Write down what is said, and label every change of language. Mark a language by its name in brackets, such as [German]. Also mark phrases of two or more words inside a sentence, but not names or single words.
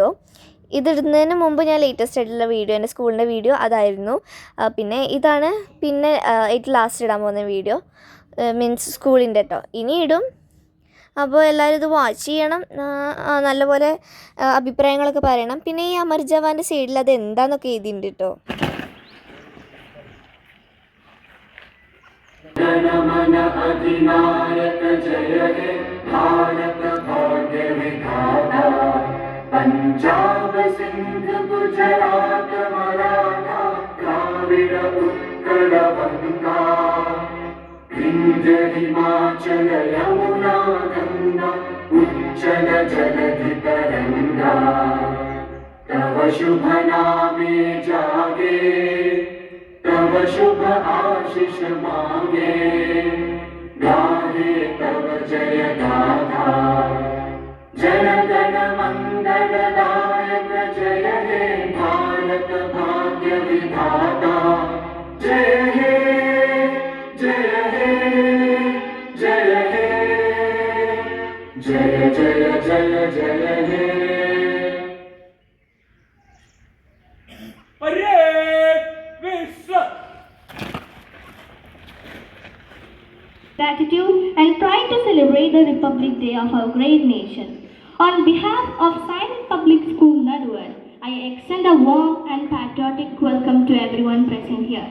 [Malayalam] ഇതിടുന്നതിന് മുമ്പ് ഞാൻ ലേറ്റസ്റ്റ് ആയിട്ടുള്ള വീഡിയോ, എൻ്റെ സ്കൂളിൻ്റെ വീഡിയോ അതായിരുന്നു. പിന്നെ ഇതാണ് ഏറ്റവും ലാസ്റ്റ് ഇടാൻ പോകുന്ന വീഡിയോ, മീൻസ് സ്കൂളിൻ്റെ കേട്ടോ. ഇനി ഇടും. അപ്പോൾ എല്ലാവരും ഇത് വാച്ച് ചെയ്യണം, നല്ലപോലെ അഭിപ്രായങ്ങളൊക്കെ പറയണം. പിന്നെ ഈ അമർ ജവാൻ്റെ സൈഡിൽ അത് എന്താണെന്നൊക്കെ എഴുതിയിട്ടുണ്ട് കേട്ടോ. [Bangla] জনমন অধিনায়ক জয় হে ভারত ভাগ্য বিধাতা পাঞ্জাব সিন্ধ গুজরাট মারাঠা দ্রাবিড় উৎকল গঙ্গা বিন্ধ্য হিমাচল যমুনা গঙ্গা উচ্ছল জলধি তরঙ্গ তব শুভ নামে জাগে তব শুভ আশিস মাগে গাহে তব জয় গাথা জন গণ মঙ্গলদায়ক জয় হে ভারত ভাগ্য বিধাতা জয় হে জয় হে জয় হে জয় জয় জয় জয় হে [English] gratitude and pride to celebrate the Republic Day of our great nation. On behalf of Silent Public School Naduvar, I extend a warm and patriotic welcome to everyone present here.